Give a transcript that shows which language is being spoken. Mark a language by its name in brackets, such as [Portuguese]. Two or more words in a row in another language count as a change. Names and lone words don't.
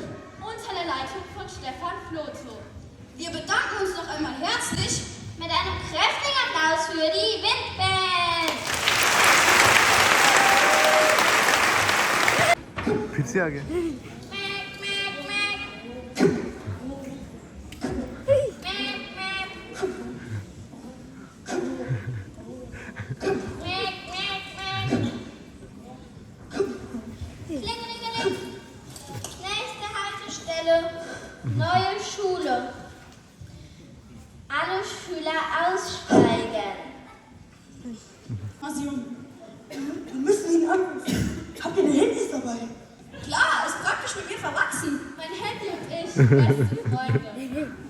[German] Unter der Leitung von Stefan Floto. Wir bedanken uns noch einmal herzlich mit einem kräftigen Applaus für die Windband. [Hindi] फिर से आ गया Mäk, mäk, mäk. Mäk, mäk. Mäk, mäk, mäk. Klingelingeling. [German] Nächste Haltestelle. Neue Schule. Alle Schüler aussteigen. Also, wir müssen ihn anrufen. Habt ihr denn Handys dabei? Klar, ist praktisch mit mir verwachsen. Mein Handy und ich, beste Freunde.